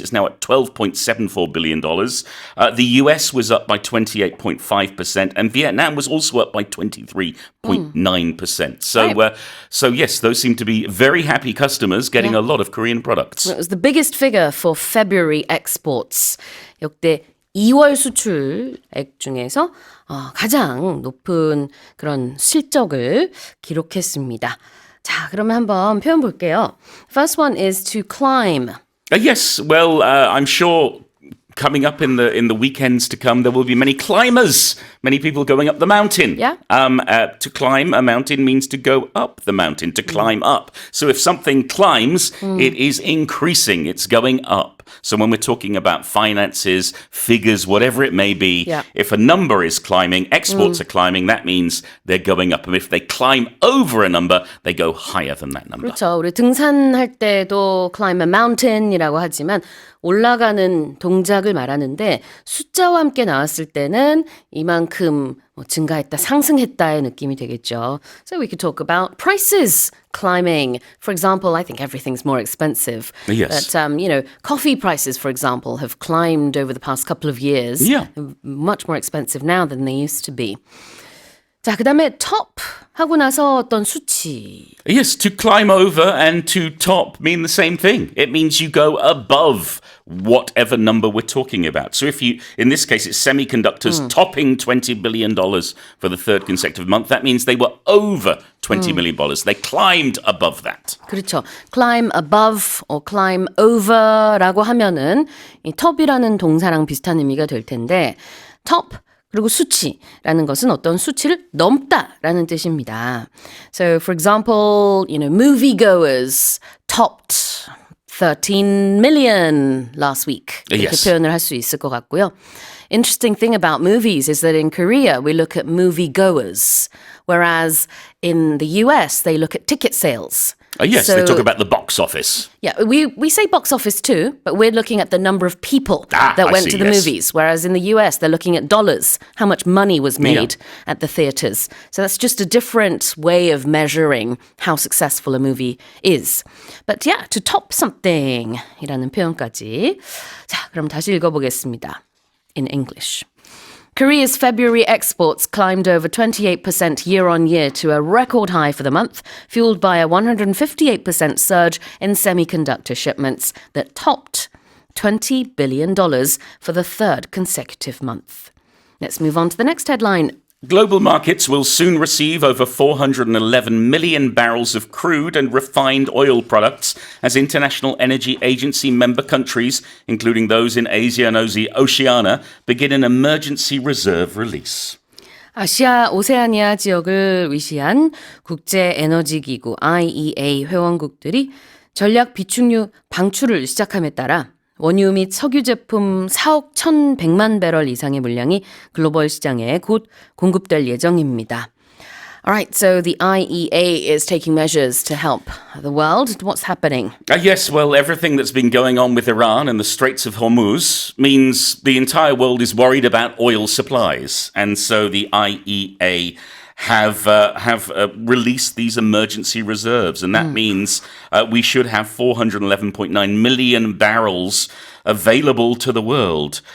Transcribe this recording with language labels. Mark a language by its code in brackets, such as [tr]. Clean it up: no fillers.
[en] It's now at $12.74 billion. The US was up by 28.5%, and Vietnam was also up by 23.9%. So yes, those seem to be very happy customers getting a lot of Korean products. It was the biggest figure for February exports. [ko] 역대 2월 수출액 중에서 가장 높은 그런 실적을 기록했습니다. 자, 그러면 한번 표현 볼게요. [en] First one is to climb. Yes, well, I'm sure coming up in the weekends to come, there will be many climbers, many people going up the mountain. Yeah. To climb a mountain means to go up the mountain, to climb up. So if something climbs, it is increasing, it's going up. So when we're talking about finances, figures, whatever it may be, if a number is climbing, exports are climbing, that means they're going up. And if they climb over a number, they go higher than that number. [ko] 그렇죠. 우리 등산할 때도 [en] climb a mountain [ko] 이라고 하지만 올라가는 동작을 말하는데 숫자와 함께 나왔을 때는 이만큼 증가했다, 상승했다의 느낌이 되겠죠. [en] So we could talk about prices climbing. For example, I think everything's more expensive. Yes. But, coffee prices, for example, have climbed over the past couple of years. Yeah. Much more expensive now than they used to be. [ko] 자, 그 다음에 top 하고 나서 어떤 수치. [en] Yes, to climb over and to top mean the same thing. It means you go above whatever number we're talking about. So if you, in this case, it's semiconductors topping $20 billion for the third consecutive month, that means they were over $20 million. They climbed above that. [ko] 그렇죠. [en] climb above or climb over [ko] 라고 하면은 이 top이라는 동사랑 비슷한 의미가 될 텐데 top 그리고 수치라는 것은 어떤 수치를 넘다라는 뜻입니다. [en] So, for example, moviegoers topped 13 million last week. [ko] 이렇게 [en] Yes. [ko] 표현을 할 수 있을 것 같고요. [en] Interesting thing about movies is that in Korea we look at moviegoers, whereas in the US they look at ticket sales. Yes, So- they talk about the box office. Yeah, we say box office too, but we're looking at the number of people that I went see, to the yes. movies, whereas in the US, they're looking at dollars, how much money was made at the theaters. So that's just a different way of measuring how successful a movie is. But yeah, to top something [ko] 이라는 표현까지. 자, 그럼 다시 읽어보겠습니다. [en] In English. Korea's February exports climbed over 28% year-on-year to a record high for the month, fueled by a 158% surge in semiconductor shipments that topped $20 billion for the third consecutive month. Let's move on to the next headline. Global markets will soon receive over 411 million barrels of crude and refined oil products as International Energy Agency member countries, including those in Asia and Oceania, begin an emergency reserve release. [ko] 아시아 오세아니아 지역을 위시한 국제에너지기구 IEA 회원국들이 전략 비축유 방출을 시작함에 따라 원유 및 석유 제품 4억 1,100만 배럴 이상의 물량이 글로벌 시장에 곧 공급될 예정입니다. [en] Alright, so the IEA is taking measures to help the world. What's happening? Yes, well, everything that's been going on with Iran and the Straits of Hormuz means the entire world is worried about oil supplies. And so the IEA have released these emergency reserves, and that means we should have 411.9 million barrels available to the world.